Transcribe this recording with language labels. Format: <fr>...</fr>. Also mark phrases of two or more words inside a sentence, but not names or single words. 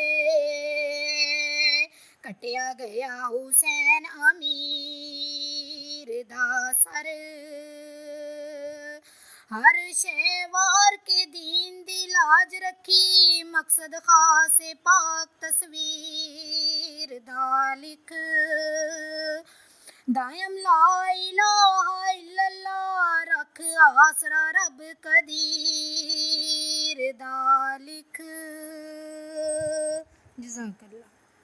<pa>کٹیا گیا حسین امیر دا سر، ہر شہسوار کے دین دی لاج رکھی، مقصد خاص پاک تصویر دا لکھ, دائم</pa> <ar>لا إله إلا الله</ar> <pa>رکھ آسرا رب قدیر دا لکھ. जज़ाकल्लाह।</pa>